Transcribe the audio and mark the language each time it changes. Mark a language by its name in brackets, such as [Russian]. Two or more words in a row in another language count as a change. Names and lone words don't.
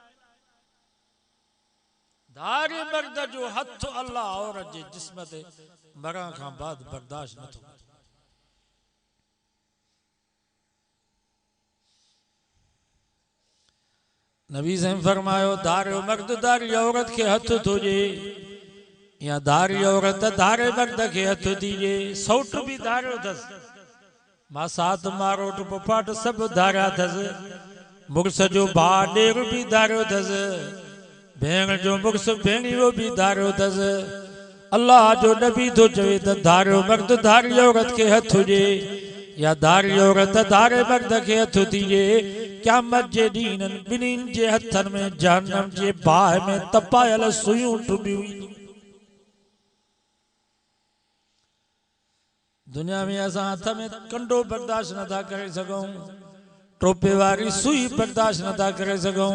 [Sindhi] धारे मर्द जो हथ अल्लाह औरत जे जिस्म ते मरण खां बाद बर्दाश्त नथो करे। नबी साईं फरमायो धारे मर्द धारी औरत के हथ थोजे या धारी औरत धारे मर्द के हथ दीजे। सौट भी धारियो अथसि मासात मारोट पपाट सभु धारिया अथसि। मुड़ुस जो भाउ ॾेर भी धारियो अथसि। भेण जो मुड़ुस भेणियो भी धारियो अथसि। अल्लाह जो नबी थो चवे त धारियो मर्द धारी औरत के हथ हुजे या धारी औरत धारे मर्द के हथ दीजे। क़यामत जे ॾींहं ॿिन्हिनि जे हथनि में जहन्नम जे बाहि में तपायल सुयूं टुबियूं ईंदियूं। दुनिया में असां हथ में कंडो बर्दाश्त नथा करे सघूं टोपे वारी सुई बर्दाश्त नथा करे सघूं।